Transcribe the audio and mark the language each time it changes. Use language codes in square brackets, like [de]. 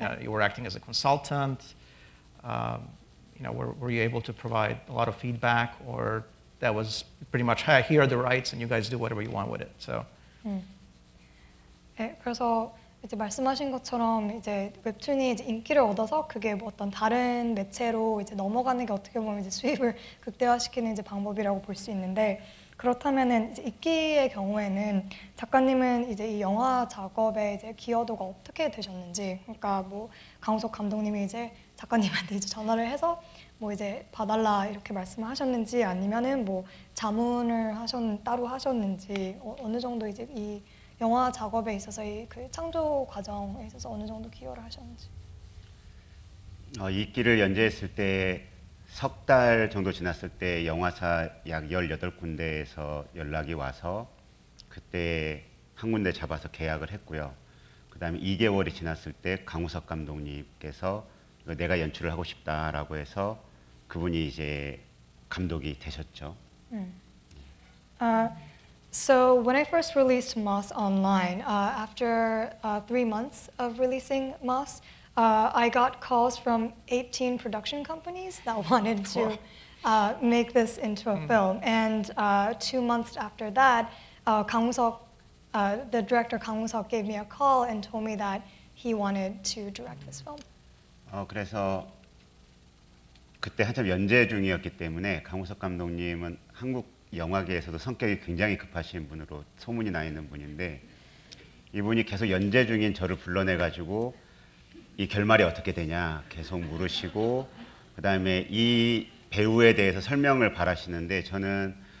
[en] You were acting as a consultant. Were you able to provide a lot of feedback, or that was pretty much, hey, here are the rights, and you guys do whatever you want with it? So. [ko] 네, 그래서 이제 말씀하신 것처럼 이제 웹툰이 이제 인기를 얻어서 그게 뭐 어떤 다른 매체로 이제 넘어가는 게 어떻게 보면 이제 수입을 극대화시키는 이제 방법이라고 볼 수 있는데, 그렇다면은 이제 이끼의 경우에는 작가님은 이제 이 영화 작업에 이제 기여도가 어떻게 되셨는지, 그러니까 뭐 강우석 감독님이 이제 작가님한테 이제 전화를 해서 뭐 이제 봐달라 이렇게 말씀을 하셨는지, 아니면은 뭐 자문을 따로 하셨는지, 어느 정도 이제 이 영화 작업에 있어서 그 창조 과정에 있어서 어느 정도 기여를 하셨는지. 이끼를 연재했을 때 석 달 정도 지났을 때 영화사 약 18군데에서 연락이 와서 그때 한 군데 잡아서 계약을 했고요. 그 다음에 2개월이 지났을 때 강우석 감독님께서 내가 연출을 하고 싶다라고 해서 그분이 이제 감독이 되셨죠. [en] So when I first released Moss online, after 3 months of releasing Moss, I got calls from 18 production companies that wanted to make this into a film. And 2 months after that, the director Kang Woo-suk gave me a call and told me that he wanted to direct this film. [ko] 그래서 그때 한참 연재 중이었기 때문에 강우석 감독님은 한국 영화계에서도 성격이 굉장히 급하신 분으로 소문이 나 있는 분인데, 이분이 계속 연재 중인 저를 불러내가지고 이 결말이 어떻게 되냐 계속 물으시고, 그 다음에 이 배우에 대해서 설명을 바라시는데 저는